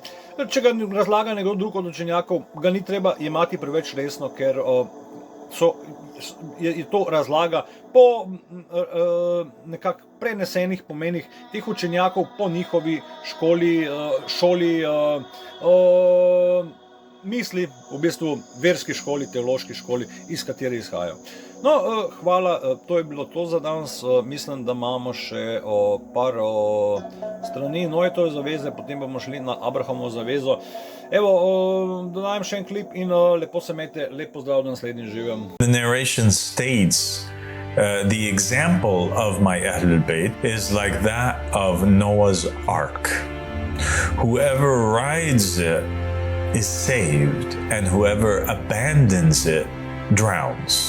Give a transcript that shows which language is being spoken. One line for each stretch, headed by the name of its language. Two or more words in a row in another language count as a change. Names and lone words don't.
Slovenian: Če ga razlaga nekdo drug od učenjakov, ga ni treba imati preveč resno, ker je to razlaga po nekako prenesenih pomenih teh učenjakov, po njihovi šoli misli, v bistvu verski šoli, teološki šoli, iz katere izhajajo. No, hvala, to je bilo to za danes. Mislim, da imamo še par strani Noetove zaveze, potem bomo šli na Abrahamovo zavezo. Evo, dodajem še en klip in lepo se imejte, lep pozdrav do naslednjič, živim.
English: The narration states the example of my Ahlul Bayt is like that of Noah's Ark. Whoever rides it is saved, and whoever abandons it drowns.